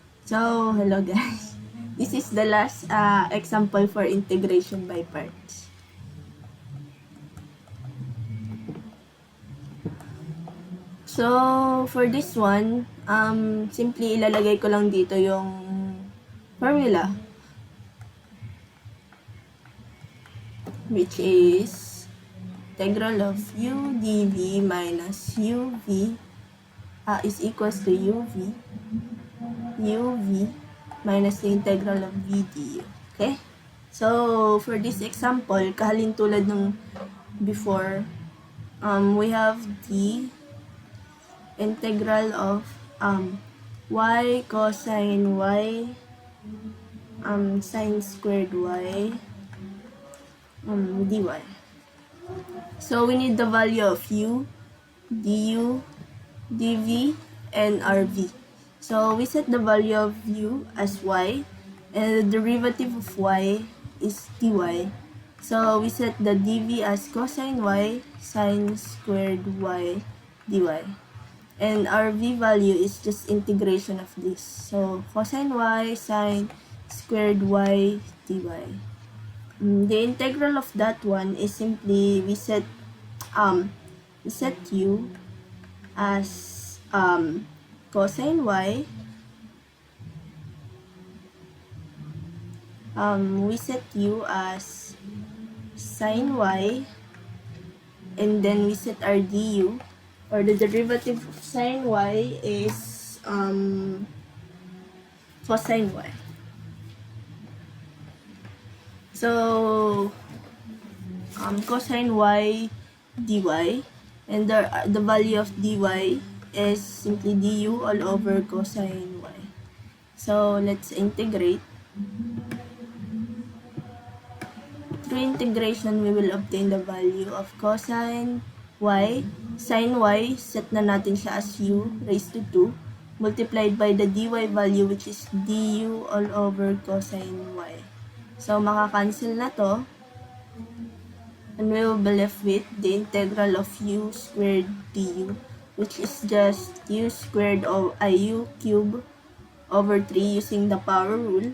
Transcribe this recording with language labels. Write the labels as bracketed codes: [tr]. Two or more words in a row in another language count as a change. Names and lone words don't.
[en] So, hello guys. This is the last example for integration by parts. So, for this one, simply [tl] ilalagay ko lang dito yung [en] formula, which is integral of u dv minus uv is equals to uv minus the integral of v du. Okay? So, for this example, [tl] kahalin tulad nung [en] before, we have the integral of y cosine y sine squared y dy. So, we need the value of u, du, dv, and rv. So, we set the value of u as y, and the derivative of y is dy. So, we set the dv as cosine y sine squared y dy. And our v value is just integration of this. So, cosine y sine squared y dy. The integral of that one is simply we set u as cosine y. We set u as sine y, and then we set our du, or the derivative of sine y is cosine y. So, cosine y dy, and the value of dy is simply du all over cosine y. So, let's integrate. Through integration, we will obtain the value of cosine y. Sin y, set [tl] na natin siya [en] as u raised to 2, multiplied by the dy value, which is du all over cosine y. So, [tl] makakancel na to, [en] and we will be left with the integral of u squared du, which is just u squared of u cube over 3 using the power rule.